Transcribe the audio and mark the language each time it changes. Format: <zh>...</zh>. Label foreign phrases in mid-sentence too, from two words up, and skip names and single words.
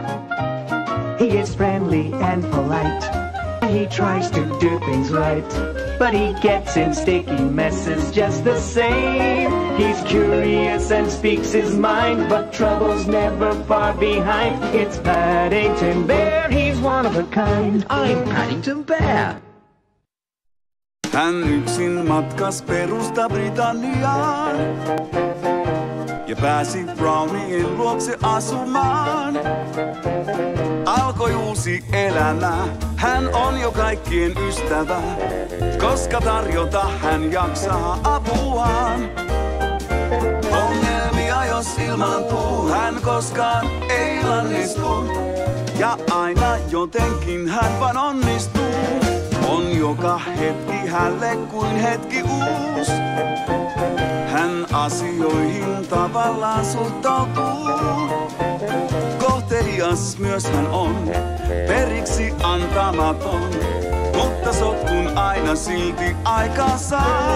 <en>He is friendly and polite, and he tries to do things right, but he gets in sticky messes just the same. He's curious and speaks his mind, but trouble's never far behind. It's Paddington Bear, he's one of a kind. I'm Paddington Bear.</en> <fi>Hän yksin matkas Perusta Britanniaan ja pääsi Brownien luokse asumaan. Alkoi uusi elämä, hän on jo kaikkien ystävä, koska tarjota hän jaksaa apuaan. Ongelmia jos ilmaantuu, hän koskaan ei lannistu, ja aina jotenkin hän vaan onnistuu. On joka hetki hänelle kuin hetki uus. Hän asioihin tavallaan suhtautuu. Kohtelias lahjakas myös hän on, periksi antamaton. Mutta sotkun aina silti aikaa saa.</fi>